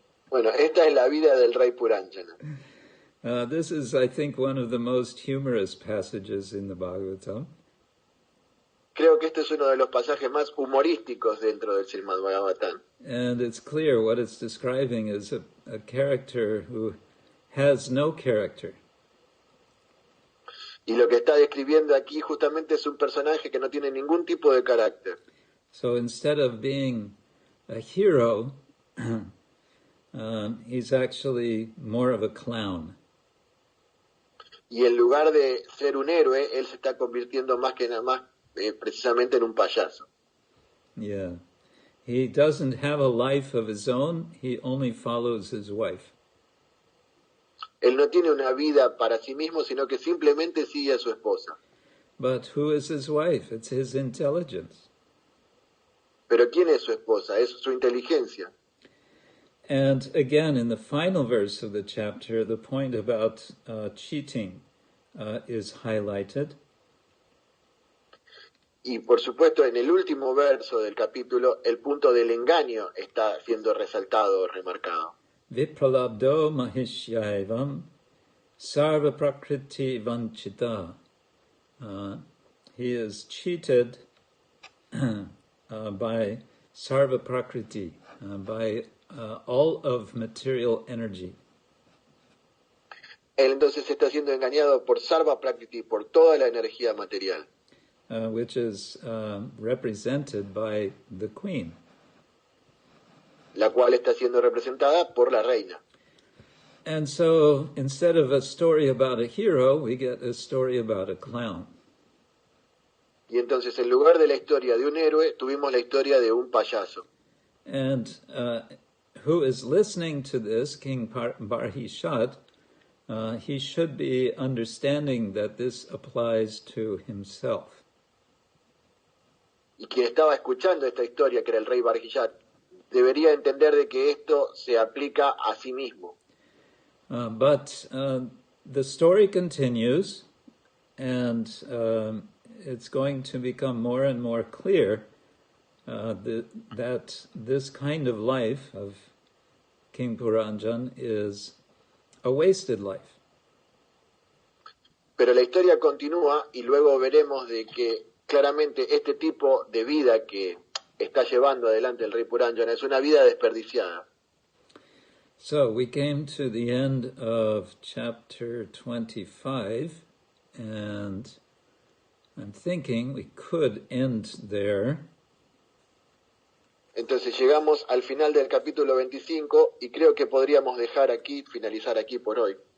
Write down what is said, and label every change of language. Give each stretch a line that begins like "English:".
Spanish: Bueno, esta es la vida del rey Purana.
English: This is, I think, one of the most humorous passages in the Bhagavatam.
Spanish: creo que este es uno de los pasajes más humorísticos dentro del Srimad-Bhagavatam.
English: And it's clear what it's describing is a character who has no character.
Spanish: Y lo que está describiendo aquí justamente es un personaje que no tiene ningún tipo de carácter.
English: So instead of being a hero, he's actually more of a clown.
Spanish: Y en lugar de ser un héroe, él se está convirtiendo más que nada más precisamente en un payaso.
English: Yeah. He doesn't have a life of his own, he only follows his wife.
Spanish: Él no tiene una vida para sí mismo, sino que simplemente sigue a su esposa.
English: But who is his wife? It's his intelligence.
Spanish: Pero ¿quién es su esposa? Es su inteligencia.
English: And again, in the final verse of the chapter, the point about cheating is highlighted.
Spanish: Y por supuesto, en el último verso del capítulo, el punto del engaño está siendo resaltado o remarcado.
Sanskrit: Vipralabdo mahishyavam sarva prakriti vanchita.
English: He is cheated by sarva prakriti, by all of material energy.
Spanish: Él entonces está siendo engañado por Sarva Prakriti, por toda la energía material.
English: Which is represented by the queen.
Spanish: La cual está siendo representada por la reina.
English: And so, instead of a story about a hero, we get a story about a clown.
Spanish: Y entonces, en lugar de la historia de un héroe, tuvimos la historia de un payaso.
English: And who is listening to this, King Barhishat, he should be understanding that this applies to himself.
Spanish: Y quien estaba escuchando esta historia, que era el rey Barhishat, debería entender de que esto se aplica a sí mismo.
English: But the story continues, and it's going to become more and more clear that this kind of life of King Puranjan is a wasted life.
Spanish: Pero la historia continúa y luego veremos de que claramente este tipo de vida que está llevando adelante el rey Puranjan es una vida desperdiciada.
English: So we came to the end of chapter 25, and I'm thinking we could end there.
Spanish: Entonces llegamos al final del capítulo 25 y creo que podríamos finalizar aquí por hoy.